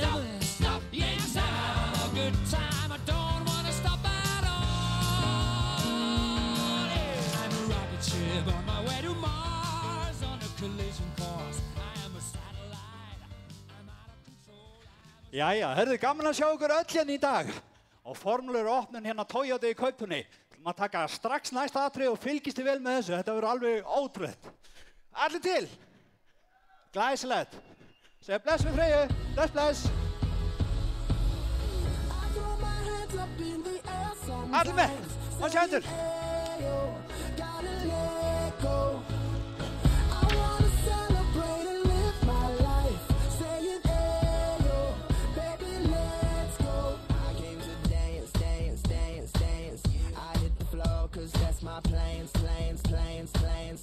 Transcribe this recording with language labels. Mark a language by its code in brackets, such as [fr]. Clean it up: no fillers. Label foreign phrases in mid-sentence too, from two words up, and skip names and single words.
[en] Don't stop me now. Yes, I'm having a good time. I don't wanna stop at all. Yeah. I'm a rocket ship on my way to Mars on a collision course. I am a satellite. I'm out of control. [is] Jæja, herðu, gaman að sjá ykkur öll hérna í dag. Og formlegur opnun hérna Toyota í Kaupunni. Við taka strax næsta atriði og fylgist þið vel með þessu. Þetta verður alveg ótrúlegt. Allir til. Glæsilegt. Segja bless við Freyju. Bless, bless. Allir með. Og sjá hendur. [en] Cause that's my plans, plans, plans, plans.